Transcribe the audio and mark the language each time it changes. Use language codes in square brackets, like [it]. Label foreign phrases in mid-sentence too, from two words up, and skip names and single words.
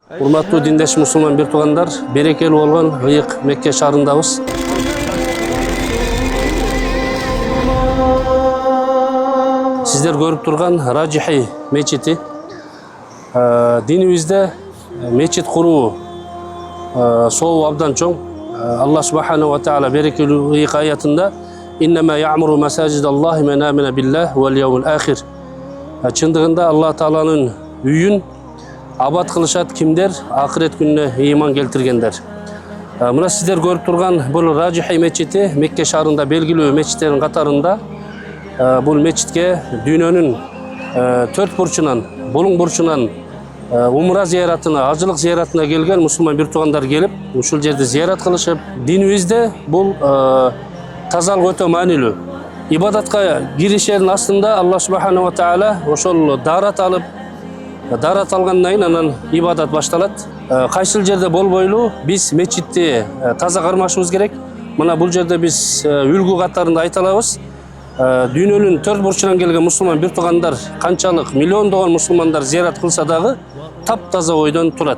[ky] Урматтуу диндеш мусулман бир туугандар, берекелүү болгон ыйык Мекке шаарындабыз. Сиздер көрүп турган Раджихи мечити. Динибизде мечит куруу сообу абдан чоң. [ar] الله سبحانه وتعالى [ky] берекелүү ыйык аятында [ar] «إنما يعمر مساجد الله من آمن بالله واليوم الآخر». [ky] Чындыгында Аллах тааланын үйүн абат кылышат кимдер? Акырет күнүнө ыйман келтиргендер. Мына сиздер көрүп турган бул Раджихи мечити Мекке шаарында белгилүү мечиттердин катарында. Бул мечитке дүйнөнүн төрт бурчунан, булуң бурчунан умра зияратына, ажылык зияратына келген мусулман бир туугандар келип, ушул жерде зиярат кылышып, динибизде бул тазалык өтө маанилүү. Ибадатка киришердин астында [ar] الله سبحانه وتعالى [ky] ошол даарат алып, даарат алгандан кийин анан ибадат башталат. Кайсыл жерде болбойлу биз мечитти таза кармашыбыз керек. Мына бул жерде биз үлгү катарында айта алабыз. Дүйнөнүн төрт бурчунан келген мусулман бир туугандар канчалык миллиондогон мусулмандар зиярат кылса дагы таптаза ойдон турат.